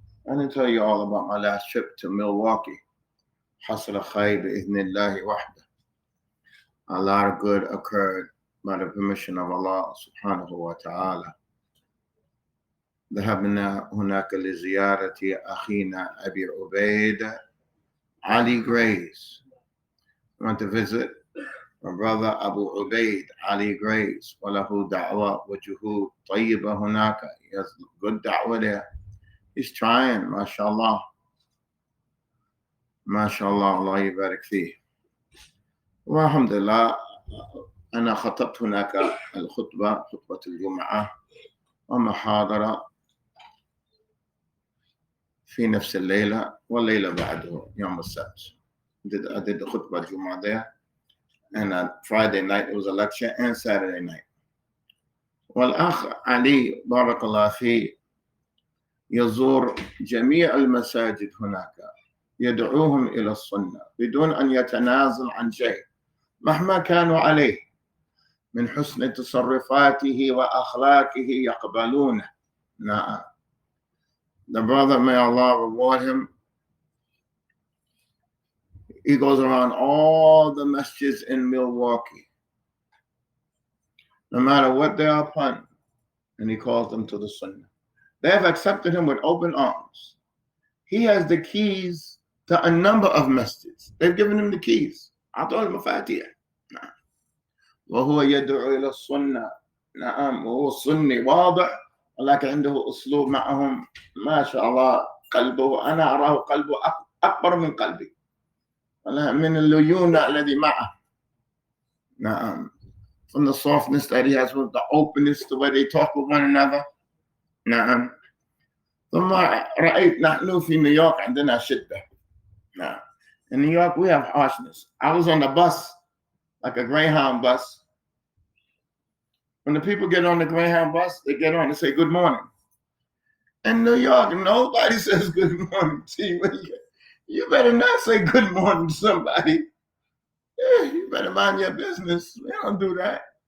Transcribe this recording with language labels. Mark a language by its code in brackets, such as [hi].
[en] I didn't tell you all about my last trip to Milwaukee. [ar] حصل خير بإذن الله وحده. [en] A lot of good occurred by the permission of Allah subhanahu wa ta'ala. [ar] ذهبنا هناك لزيارة أخينا أبي عبيد Ali Grace. [en] We went to visit my brother Abu Ubaid Ali Grace. [ar] وله دعوة وجهود طيبة هناك. [en] He has good da'wah there. He's trying, mashallah. [ar] Mashallah, Allah يبارك فيه. والحمد لله أنا خطبت هناك خطبة الجمعة ومحاضرة في نفس الليلة والليلة بعده يوم السبت. [en] I did the khutbah Jum'ah there, and on Friday night it was a lecture, and Saturday night. [ar] والأخ علي بارك الله فيه يزور جميع المساجد هناك، يدعوهم إلى السنة بدون أن يتنازل عن شيء مهما كانوا عليه من حسن تصرفاته وأخلاقه يقبلونه. نعم. [en] The brother, may Allah reward him, he goes around all the masjids in Milwaukee, no matter what they are upon, and he calls them to the sunnah. They have accepted him with open arms. He has the keys to a number of masjids. They've given him the keys. [ar] أعطوه المفاتيح. نعم. وهو يدعو إلى السنة. نعم. وهو سني واضح، ولكن عنده أسلوب معهم ما شاء الله. قلبه أنا أراه قلبه أكبر من قلبي، من الليونة الذي معه. نعم. [en] From the softness that he has, with the openness, the way they talk with one another. [ar] نعم. ثم رأيت نحن في نيويورك عندنا شدة. نعم. [en] In New York we have harshness. I was on the bus, like a Greyhound bus. When the people get on the Greyhound bus, they get on and say good morning. In New York, nobody says good morning to you. You better not say good morning to somebody. Yeah, you better mind your business. We don't do that.